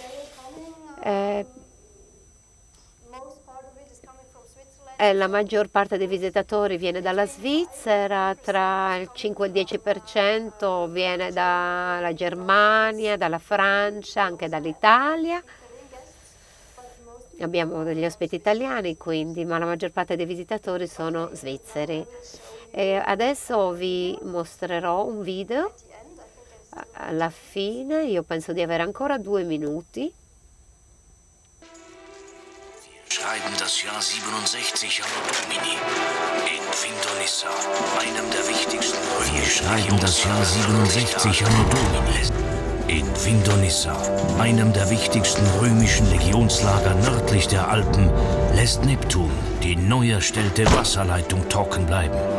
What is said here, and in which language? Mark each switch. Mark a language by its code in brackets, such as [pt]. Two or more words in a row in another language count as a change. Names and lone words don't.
[it] La maggior parte dei visitatori viene dalla Svizzera, tra il 5 e il 10% viene dalla Germania, dalla Francia, anche dall'Italia. Abbiamo degli ospiti italiani, quindi, ma la maggior parte dei visitatori sono svizzeri. Adesso vi mostrerò un video. Alla fine, io penso di avere ancora 2 minuti. [de] Schreiben das Jahr 67 [la] Anno Domini [de] in Findonissa, einem der wichtigsten. Wir schreiben das Jahr 67 [la] Anno Domini [de] In Vindonissa, einem der wichtigsten römischen Legionslager nördlich der Alpen, lässt Neptun die neu erstellte Wasserleitung trocken bleiben.